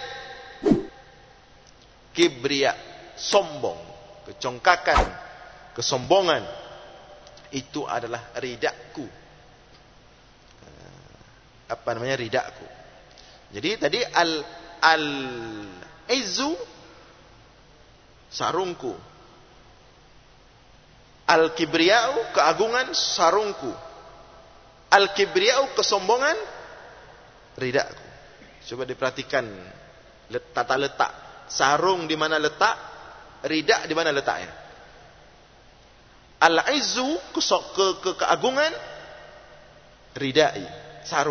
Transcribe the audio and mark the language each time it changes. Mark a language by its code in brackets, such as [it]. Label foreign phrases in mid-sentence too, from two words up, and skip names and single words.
[id] Kibriya, sombong, kecongkakan, kesombongan, itu adalah ridaku. Apa namanya ridaku? Jadi tadi al-izzu sarungku. Al-kibriya'u keagungan sarungku. Al-kibriya'u kesombongan ridaku. Coba diperhatikan tata letak. Sarung di mana letak, rida di mana letaknya. Al-izzu keagungan, ridai sarung.